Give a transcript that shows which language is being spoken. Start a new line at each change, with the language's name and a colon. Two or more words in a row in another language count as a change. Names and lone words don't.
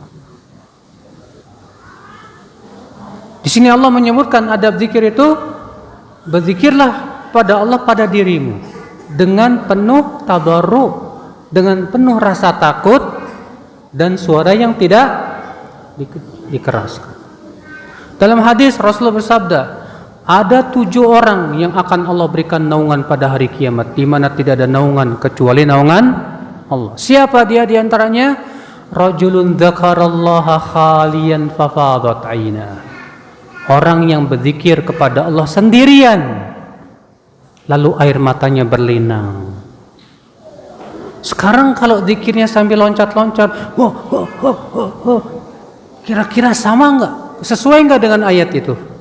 Indonesian: Di sini Allah menyebutkan adab zikir itu, berzikirlah pada Allah pada dirimu dengan penuh tadarru, dengan penuh rasa takut dan suara yang tidak dikeraskan. Dalam hadis Rasulullah bersabda, ada 7 orang yang akan Allah berikan naungan pada hari kiamat, di mana tidak ada naungan kecuali naungan Allah. Siapa dia di antaranya?
Arabic: رجل ذكر الله خاليا ففاضت عينه.
Indonesian: Orang yang berzikir kepada Allah sendirian, lalu air matanya berlinang. Sekarang kalau zikirnya sambil loncat-loncat, kira-kira sama enggak? Sesuai enggak dengan ayat itu?